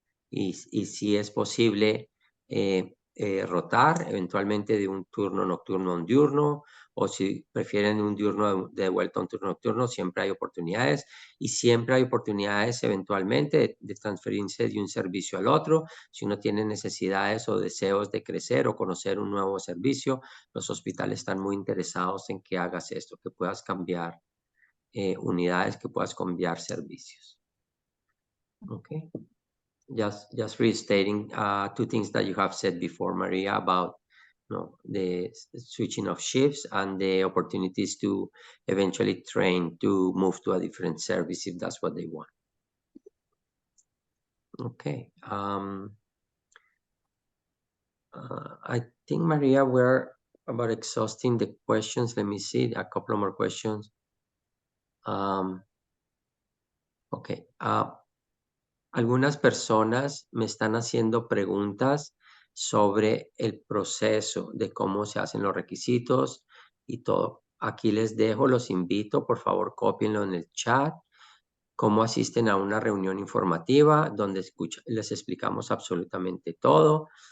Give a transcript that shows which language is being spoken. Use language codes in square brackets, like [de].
[es] Y si es posible rotar eventualmente de un turno nocturno a un diurno, o si prefieren un diurno de vuelta a un turno nocturno, siempre hay oportunidades y siempre hay oportunidades eventualmente de transferirse de un servicio al otro. Si uno tiene necesidades o deseos de crecer o conocer un nuevo servicio, los hospitales están muy interesados en que hagas esto, que puedas cambiar unidades, que puedas cambiar servicios. [en] Okay. Just restating 2 things that you have said before, Maria, about the switching of shifts and the opportunities to eventually train to move to a different service if that's what they want. Okay. I think, Maria, we're about exhausting the questions. Let me see a couple more questions. Okay. [es] Algunas personas me están haciendo preguntas sobre el proceso de cómo se hacen los requisitos y todo. Aquí les dejo, los invito, por favor, cópienlo en el chat, cómo asisten a una reunión informativa donde les explicamos absolutamente todo.